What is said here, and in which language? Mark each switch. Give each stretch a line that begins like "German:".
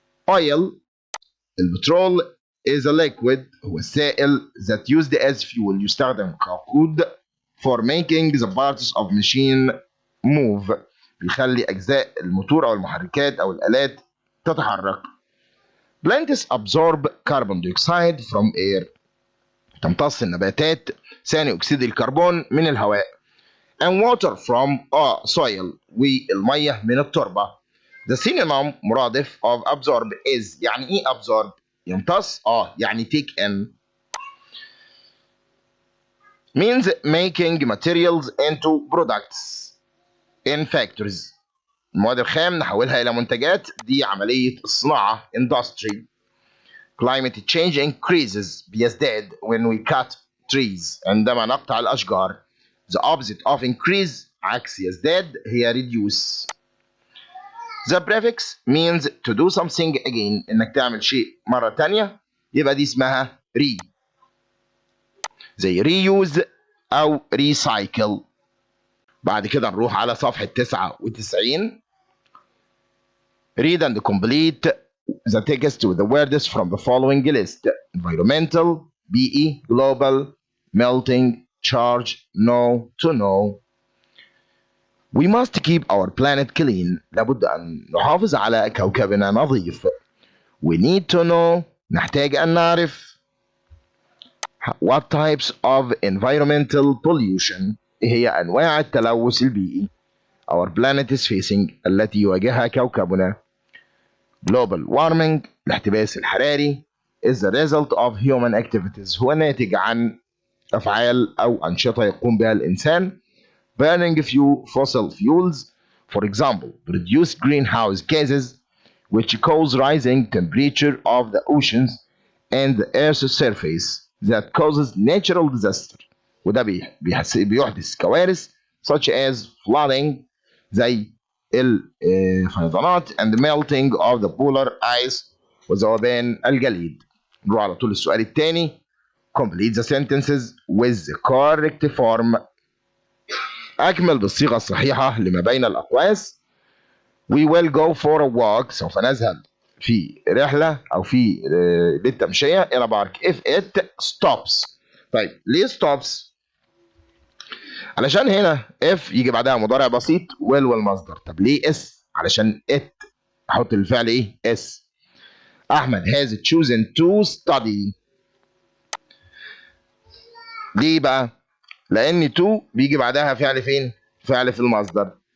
English: oil البترول is a liquid
Arabic: هو السائل
English: that used as fuel
Arabic: يستخدم كوقود
English: for making the parts of machine move
Arabic: بيخلي أجزاء الموتور أو المحركات أو الآلات تتحرك.
English: plants absorb carbon dioxide from air
Arabic: تمتص النباتات ثاني أكسيد الكربون من الهواء.
English: and water from soil
Arabic: والمية من التربة.
English: the synonym مرادف of absorb is
Arabic: يعني إيه
English: absorb؟
Arabic: يمتص يعني
English: take in. means making materials into products in factories.
Arabic: المواد الخام نحولها إلى منتجات دي عملية الصناعة industry.
English: climate change increases بيزداد when we cut trees
Arabic: عندما نقطع الأشجار.
English: the opposite of increase
Arabic: عكس يزداد هي
English: reduce. the prefix means to do something again
Arabic: إنك تعمل شيء مرة تانية يبقى دي اسمها
English: re زي reuse أو recycle.
Arabic: بعد كده نروح على صفحة 99.
English: read and complete the text with the words from the following list. environmental BE global melting charge no to know. We must keep our planet clean.
Arabic: لابد أن نحافظ على كوكبنا نظيف.
English: We need to know
Arabic: نحتاج أن نعرف
English: what types of environmental pollution
Arabic: إيه هي أنواع التلوث البيئي
English: our planet is facing
Arabic: التي يواجهها كوكبنا.
English: global warming
Arabic: الاحتباس الحراري
English: is the result of human activities
Arabic: هو ناتج عن أفعال أو أنشطة يقوم بها الإنسان.
English: burning fossil fuels for example produce greenhouse gases which cause rising temperature of the oceans and the earth's surface that causes natural disaster
Arabic: وده بيحدث كوارث
English: such as flooding
Arabic: زي الفيضانات
English: and the melting of the polar ice
Arabic: وذوبان الجليد. نروح على طول السؤال الثاني.
English: complete the sentences with the correct form.
Arabic: أكمل بالصيغة الصحيحة لما بين الأقواس.
English: we will go for a walk
Arabic: سوف نذهب في رحلة أو في للتمشية إلى بارك
English: if it stops.
Arabic: طيب ليه stops؟ علشان هنا if يجي بعدها مضارع بسيط will والمصدر. طب ليه s؟ علشان it أحط الفعل إيه؟ s.
English: أحمد has chosen to study.
Arabic: ليه بقى؟ لأن to بيجي بعدها فعل فين؟ فعل في المصدر.